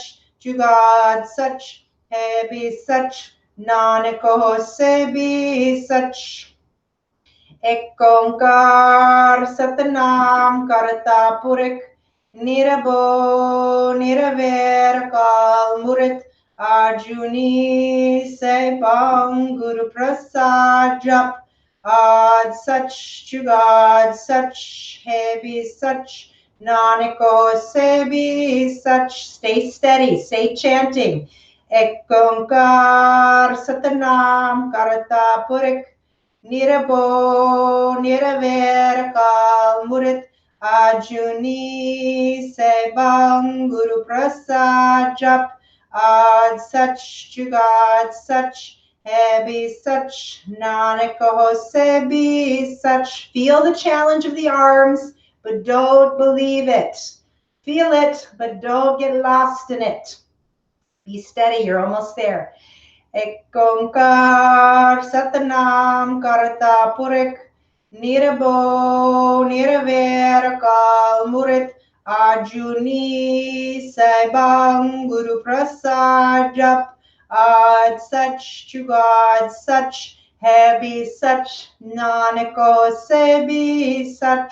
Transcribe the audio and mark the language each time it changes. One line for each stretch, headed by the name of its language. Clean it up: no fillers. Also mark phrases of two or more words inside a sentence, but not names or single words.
Punjabi: ਜੁਗਾਦਿ ਸਚੁ ਹੈਭੀ ਸਚੁ ਨਾਨਕ ਹੋਸੀਭੀ ਸਚੁ ਇਕ ਓਅੰਕਾਰ ਸਤਿਨਾਮੁ ਕਰਤਾ ਪੁਰਖੁ ਨਿਰਭਉ ਨਿਰਵੈਰੁ ਮੂਰਤਿ ਅਜੂਨੀ ਸੈਭੰ ਗੁਰ ਪ੍ਰਸਾਦਿ ਜਪੁ ਆਦਿ ਸਚੁ ਜੁਗਾਦਿ ਸਚੁ ਹੈਭੀ ਸਚੁ ਨਾਨਕ ਹੋਸੀਭੀ ਸਚੁ.
English: Stay steady, stay chanting.
Punjabi: ਇਕ ਓਅੰਕਾਰ ਸਤਿਨਾਮੁ ਕਰਤਾ ਪੁਰਖੁ ਨਿਰਭਉ ਨਿਰਵੈਰੁ ਮੂਰਤਿ ਅਜੂਨੀ ਸੈਭੰ ਗੁਰ ਪ੍ਰਸਾਦਿ ਜਪੁ ਆਦਿ ਸਚੁ ਜੁਗਾਦਿ ਸਚੁ ਹੈਭੀ ਸਚੁ ਨਾਨਕ ਹੋਸੀਭੀ ਸਚੁ.
English: Feel the challenge of the arms, but don't believe it. Feel it, but don't get lost in it. Be steady, you're almost there.
Punjabi: ਇਕ ਓਅੰਕਾਰ ਸਤਿਨਾਮੁ ਕਰਤਾ ਪੁਰਖੁ ਨਿਰਭਉ ਨਿਰਵੈਰੁ ਮੂਰਤਿ ਅਜੂਨੀ ਸੈਭੰ ਗੁਰ ਪ੍ਰਸਾਦਿ ਜਪੁ ਆਦਿ ਸਚੁ ਜੁਗਾਦਿ ਸਚੁ ਹੈਭੀ ਸਚੁ ਨਾਨਕ ਹੋਸੀਭੀ ਸਚੁ.